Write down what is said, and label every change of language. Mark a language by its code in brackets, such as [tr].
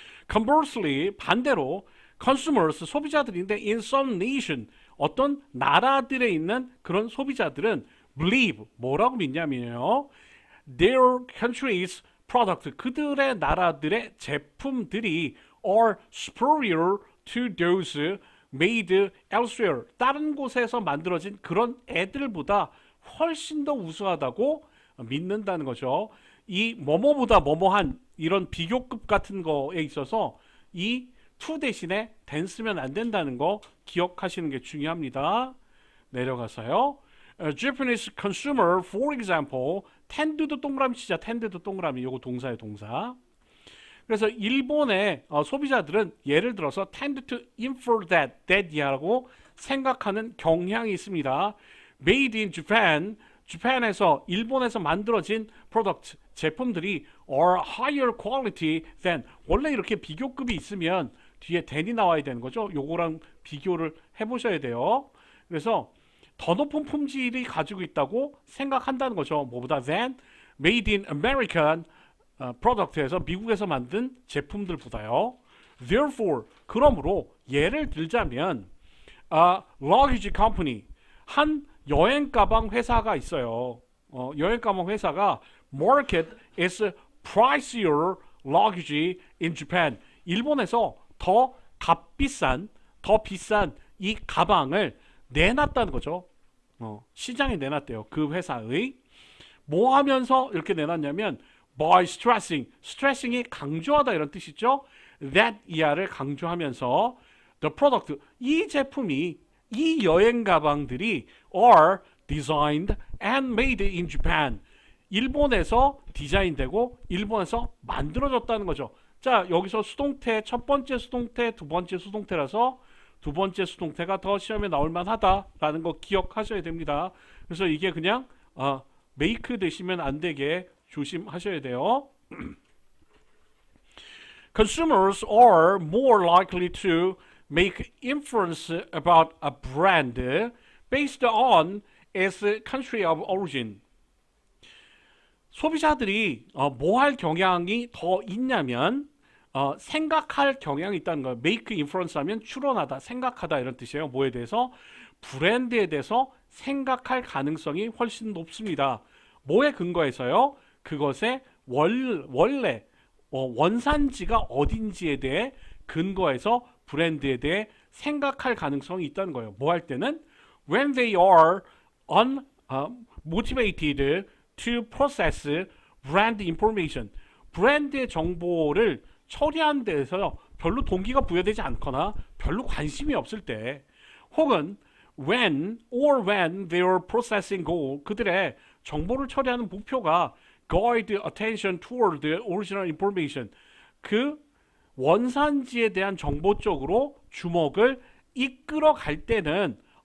[ko] Conversely, 반대로 consumers, 소비자들인데 [en] in some nation, [ko] 어떤 나라들에 있는 그런 소비자들은 believe, 뭐라고 믿냐면요, [en] their country's product, [ko] 그들의 나라들의 제품들이 [en] are superior to those made elsewhere, [ko] 다른 곳에서 만들어진 그런 애들보다 훨씬 더 우수하다고 믿는다는 거죠. 이 뭐뭐보다 뭐뭐한 이런 비교급 같은 거에 있어서 이 to 대신에 than 쓰면 안 된다는 거 기억하시는 게 중요합니다. 내려가서요. [en] Japanese consumer, for example, tend도 [ko] 동그라미 치자. tend도 동그라미. 요거 동사의 동사. 그래서 일본의 소비자들은 예를 들어서 [en] tend to infer that [ko] 이하고 생각하는 경향이 있습니다. [en] Made in Japan, [ko] Japan에서 일본에서 만들어진 프로덕트, 제품들이 [en] are higher quality than, [ko] 원래 이렇게 비교급이 있으면 뒤에 than이 나와야 되는 거죠. 요거랑 비교를 해보셔야 돼요. 그래서 더 높은 품질이 가지고 있다고 생각한다는 거죠. 뭐보다 [en] than made in American [ko] 프로덕트에서 미국에서 만든 제품들보다요. Therefore, 그러므로 예를 들자면 [en] luggage company, [ko] 한 여행 가방 회사가 있어요. 여행 가방 회사가 [en] market is pricier luggage in Japan. [ko] 일본에서 더 비싼 이 가방을 내놨다는 거죠. 시장에 내놨대요. 그 회사의. 뭐 하면서 이렇게 내놨냐면 [en] by stressing [ko] 이 강조하다 이런 뜻이죠. that 이하를 강조하면서 [en] the product, [ko] 이 제품이, 이 여행 가방들이 [en] are designed and made in Japan, [ko] 일본에서 디자인되고 일본에서 만들어졌다는 거죠. 자, 여기서 수동태, 첫 번째 수동태, 두 번째 수동태라서 두 번째 수동태가 더 시험에 나올 만하다라는 거 기억하셔야 됩니다. 그래서 이게 그냥 make 되시면 안 되게 조심하셔야 돼요. [en] Consumers are more likely to make inference about a brand based on its country of origin. [ko] 소비자들이 뭐 할 경향이 더 있냐면 생각할 경향이 있다는 거예요. make inference 하면 추론하다, 생각하다 이런 뜻이에요. 뭐에 대해서? 브랜드에 대해서 생각할 가능성이 훨씬 높습니다. 뭐에 근거해서요? 그것의 원래 원산지가 어딘지에 대해 근거해서 브랜드에 대해 생각할 가능성이 있다는 거예요. 뭐 할 때는 [en] when they are on motivated to process brand information. [ko] 브랜드의 정보를 처리하는 데에서 별로 동기가 부여되지 않거나 별로 관심이 없을 때, 혹은 [en] when they are processing goal, [ko] 그들의 정보를 처리하는 목표가 [en] guide attention toward the original information, [ko] 그 원산지에 대한 정보 쪽으로 주목을 이끌어 갈 때는